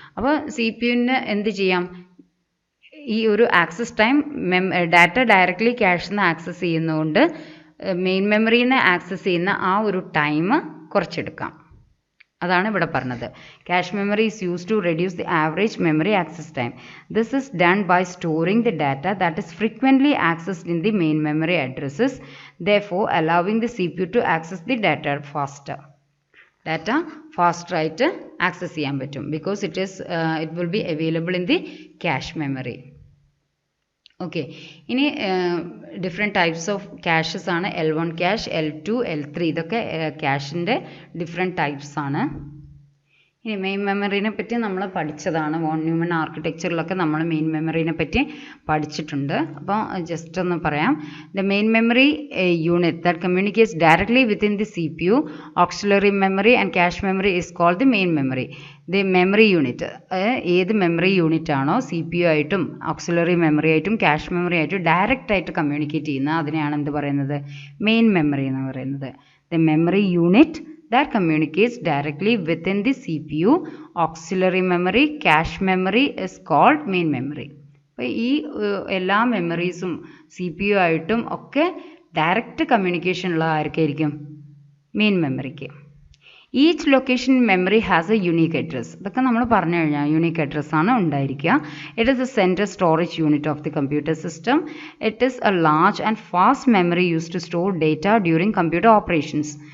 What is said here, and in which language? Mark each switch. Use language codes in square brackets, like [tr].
[ml] അപ്പോൾ C P യുവിന് എന്ത് ചെയ്യാം? ഈ ഒരു ആക്സസ് ടൈം ഡാറ്റ ഡയറക്റ്റ്ലി ക്യാഷിൽ നിന്ന് ആക്സസ് ചെയ്യുന്നതുകൊണ്ട് മെയിൻ മെമ്മറിയിൽ നിന്ന് ആക്സസ് ചെയ്യുന്ന ആ ഒരു ടൈം കുറച്ചെടുക്കാം. അതാണ് ഇവിടെ പറഞ്ഞത്. [en] Cache memory is used to reduce the average memory access time. This is done by storing the data that is frequently accessed in the main memory addresses, therefore allowing the CPU to access the data faster. [ml] Data ഫാസ്റ്ററായിട്ട് access ചെയ്യാൻ പറ്റും [en] Because it will be available in the cache memory. [ml] Okay, ഇനി different types of caches ആണ്. L1 cash, L2, L3 ഇതൊക്കെ ക്യാഷിൻ്റെ different types ആണ്. ഇനി main മെമ്മറീനെ പറ്റി നമ്മൾ പഠിച്ചതാണ്. വോൺ ന്യൂമൻ ആർക്കിടെക്ചറിലൊക്കെ നമ്മൾ മെയിൻ മെമ്മറീനെ പറ്റി പഠിച്ചിട്ടുണ്ട്. അപ്പോൾ ജസ്റ്റ് ഒന്ന് പറയാം. [en] The main memory unit that communicates directly within the C P U, auxiliary memory and cache memory is called the main memory. [ml] The memory unit ഏത് മെമ്മറി യൂണിറ്റ് ആണോ C P U ആയിട്ടും auxiliary memory ആയിട്ടും cache memory ആയിട്ടും direct ആയിട്ട് communicate ചെയ്യുന്നത് അതിനെയാണ് എന്ത് പറയുന്നത്? മെയിൻ മെമ്മറി എന്ന് പറയുന്നത്. [en] The memory unit that communicates directly within the CPU, auxiliary memory, cache memory is called main memory. [ml] അപ്പോൾ ഈ എല്ലാ മെമ്മറീസും സി പി യു ആയിട്ടും ഒക്കെ ഡയറക്റ്റ് കമ്മ്യൂണിക്കേഷൻ ഉള്ള ആർക്കായിരിക്കും? Main മെമ്മറിക്ക്. [en] Each location memory has a unique address. [ml] ഇതൊക്കെ നമ്മൾ പറഞ്ഞു കഴിഞ്ഞാൽ യുണീക്ക് അഡ്രസ് ആണ് ഉണ്ടായിരിക്കുക. [en] It is a central storage unit of the computer system. It is a large and fast memory use to store data during computer operations.